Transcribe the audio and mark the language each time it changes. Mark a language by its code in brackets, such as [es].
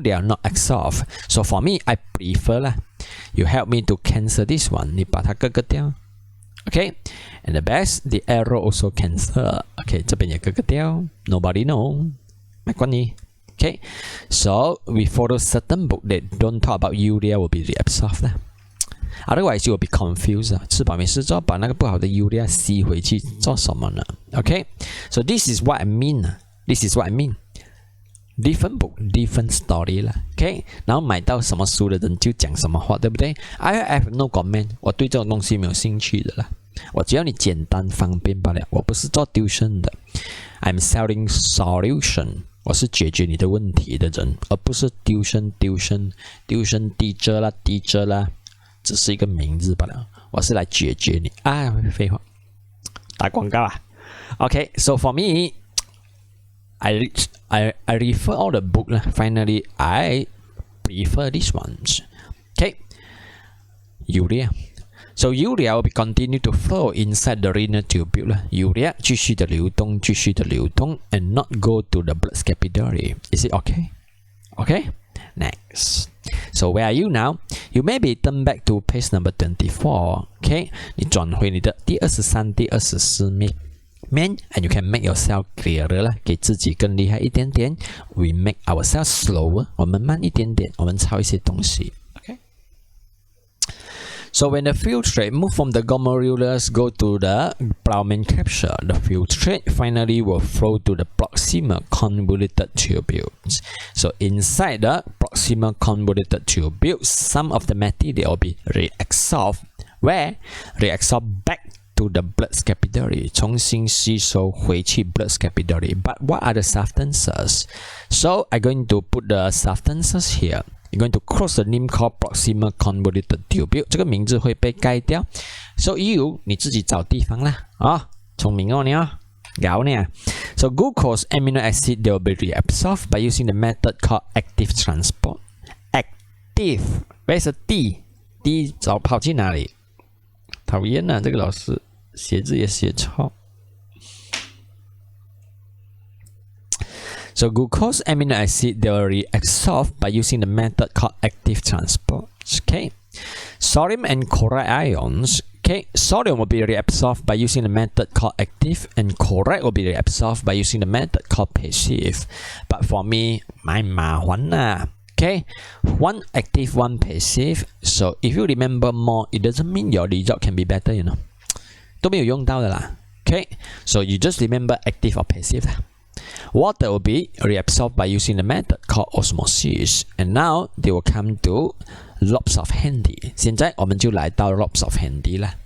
[en] They are not absorbed. So for me, I prefer you help me to cancel this one. [zh] 你把它割掉。 [en] Okay, and the best, the arrow also cancel. [zh] Okay, 这边也割掉。 [en] Nobody know. [zh] 没关系。 [en] Okay, so we follow certain book that don't talk about urea will be reabsorbed. Otherwise, you will be confused. [zh] 吃饱没事做，把那个不好的 urea 吸回去做什么呢 ？ [en] Okay, so this is what I mean. [zh] This is what I mean. [en] Different book, different story [zh] 啦。Okay， 然后买到什么书的人就讲什么话，对不对 ？ [en] I have no comment. [zh] 我对这种东西没有兴趣的啦。我只要你简单方便罢了。我不是做 tuition 的。 [en] I'm selling solution. [zh] 我是解决你的问题的人，而不是tuition teacher 啦，只是一个名字罢了。我是来解决你啊，废话，打广告啊。 [en] Okay, so for me, I refer all the book lah. Finally, I prefer these ones. Okay, urea. So urea will be continue to flow inside the renal tubule. Urea [zh] 继续的流动 [en] and not go to the blood capillary. Is it okay? Okay. Next. So where are you now? You maybe turn back to page number 24. [zh] Okay. 你转回你的第23、第24面。 [en] And you can make yourself clearer [zh] 啦，给自己更厉害一点点。 [en] We make ourselves slower. [zh] 我们慢一点点，我们抄一些东西。 [en] So when the filtrate move from the glomerulus go to the Blaumann capsule, the filtrate finally will flow to the proximal convoluted tubules. So inside the proximal convoluted tubules, some of the material will be reabsorbed where reabsorb back to the blood capillary [zh] 重新吸收回去 [en] blood capillary. But what are the substances? So I'm going to put the substances here. You're going to cross the name called proximal convoluted tubule. [zh] 这个名字会被盖掉。 [en] So [zh] you 你自己找地方啦。聪明哦你哦。搞呢。 [en] So glucose amino acid they will be reabsorbed by using the method called active transport. Active. Where's the D [zh] 跑去哪里？讨厌啊，这个老师写字也写错。 [en] So glucose amino acid they will reabsorb by using the method called active transport. Okay. Sodium and chloride ions. Okay. Sodium will be reabsorbed by using the method called active, and chloride will be reabsorbed by using the method called passive. But for me, [zh] 蛮麻烦啦。 [en] Okay, one active, one passive. So if you remember more, it doesn't mean your result can be better, you know. [zh] 都没有用到的啦。 [en] Okay, so you just remember active or passive. Water will be reabsorbed by using the method called osmosis. And now they will come to lobes of Henle. [zh] 现在我们就来到 lobes of Henle 啦。